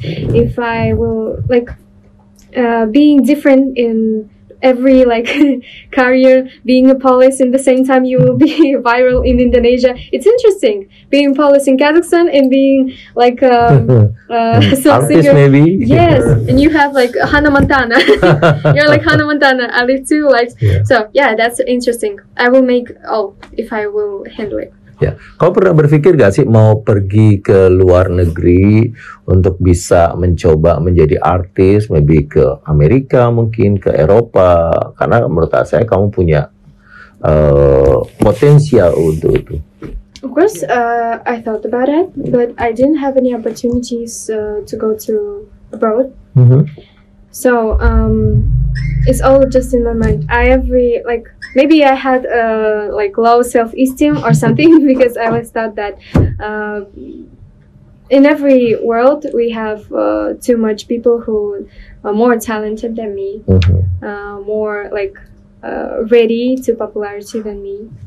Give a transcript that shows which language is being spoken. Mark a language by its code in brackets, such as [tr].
[en] If I will being different in every career, being a police in the same time you will be viral in Indonesia. It's interesting being police in Kazakhstan and being some artist singer. maybe. Yes, and you have Hannah Montana. You're like Hannah Montana. I live too. So yeah, that's interesting. I will make all if I will handle it. [id] Ya, kau pernah berpikir gak sih mau pergi ke luar negeri untuk bisa mencoba menjadi artis, maybe ke Amerika mungkin, ke Eropa, karena menurut saya kamu punya potensial untuk itu. [en] Of course, I thought about it, but I didn't have any opportunities to go to abroad. Mhm. So it's all just in my mind. Maybe I had like low self-esteem or something because I always thought that in every world we have too much people who are more talented than me, more like ready to popularity than me.